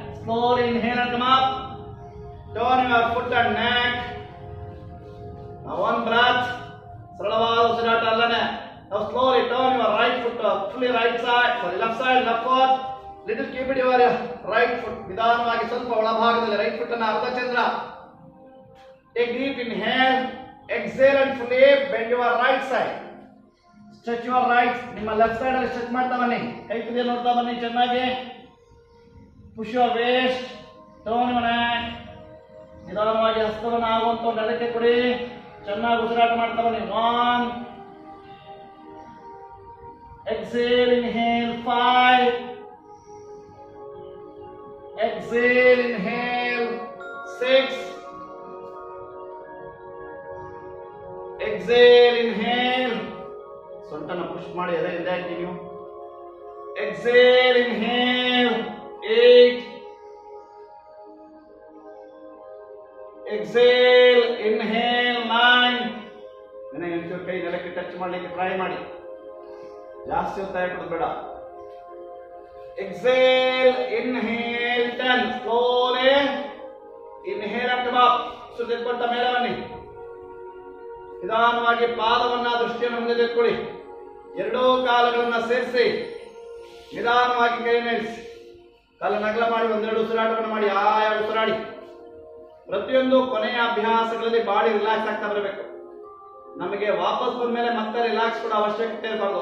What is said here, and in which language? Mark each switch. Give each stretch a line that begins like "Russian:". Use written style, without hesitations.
English: Slowly inhale and come up. Turn your foot and neck. Now one breath.
Kannada: ಸರಳವಾದ ಉಸಿರಾಟ ಅಲ್ಲನೆ.
English: Now slowly turn your right foot fully right side. Sorry, left side, left foot. Little keep it your right foot.
Kannada: ನಿಧಾನವಾಗಿ ಸ್ವಲ್ಪ ಒಳಭಾಗದಲ್ಲಿ right foot ಅನ್ನ ಅರ್ಧ ಚಂದ್ರ.
English: Take deep inhale. Exhale and fully bend your right side. Stretch your right.
Kannada: ನಿಮ್ಮ left side ಅಲ್ಲಿ stretch ಮಾಡ್ತಾ ಬನ್ನಿ. ಕೈ ತುದಿಯ ನೋಡ್ತಾ ಬನ್ನಿ ಚೆನ್ನಾಗಿ.
English: Push your waist. Turn your neck.
Kannada: ನಿಧಾನವಾಗಿ ಹಸ್ತವನ್ನು ಆಗುವಂತ ನೆಲಕ್ಕೆ ಕೊಡಿ. ಚೆನ್ನಾಗಿ ಉಸಿರಾಟ ಮಾಡ್ತಾ ಬನ್ನಿ. 1.
English: Exhale, inhale 5. exhale, inhale, 6, exhale, inhale,
Kannada: ಸೊಂಟನ push ಮಾಡಿ ಎದೆ ಹಿಂದೆ ಹಾಕಿ ನೀವು.
English: exhale, inhale, 8, exhale, inhale, 9.
Kannada: ನನಗೆ ಒಂಚೂರು ಕೈ ನೆಲಕ್ಕೆ ಟಚ್ ಮಾಡಲಿಕ್ಕೆ ಟ್ರೈ ಮಾಡಿ, ಜಾಸ್ತಿ ಒತ್ತಾಯ ಕೊಡೋದು ಬೇಡ.
English: exhale, inhale, 10, slowly inhale and come up.
Kannada: ಸುತ್ತಿಟ್ಕೊಂಡ ಮೇಲೆ ಬನ್ನಿ. ನಿಧಾನವಾಗಿ ಪಾದವನ್ನ ದೃಷ್ಟಿಯನ್ನು ಮುಂದೆ ತೆಗೆದುಕೊಳ್ಳಿ. ಎರಡೂ ಕಾಲುಗಳನ್ನ ಸೇರಿಸಿ ನಿಧಾನವಾಗಿ ಕೈ ಮೇಲಿಸಿ ಕಾಲನ್ನ ಅಗಲ ಮಾಡಿ ಒಂದೆರಡು ಉಸಿರಾಟವನ್ನು ಮಾಡಿ. ಆಯಾ ಉಸಿರಾಡಿ. ಪ್ರತಿಯೊಂದು ಕೊನೆಯ ಅಭ್ಯಾಸಗಳಲ್ಲಿ ಬಾಡಿ ರಿಲ್ಯಾಕ್ಸ್ ಆಗ್ತಾ ಬರಬೇಕು. ನಮಗೆ ವಾಪಸ್ ಬಂದ ಮೇಲೆ ಮತ್ತೆ ರಿಲ್ಯಾಕ್ಸ್ ಕೊಡೋ ಅವಶ್ಯಕತೆ ಇರಬಾರ್ದು.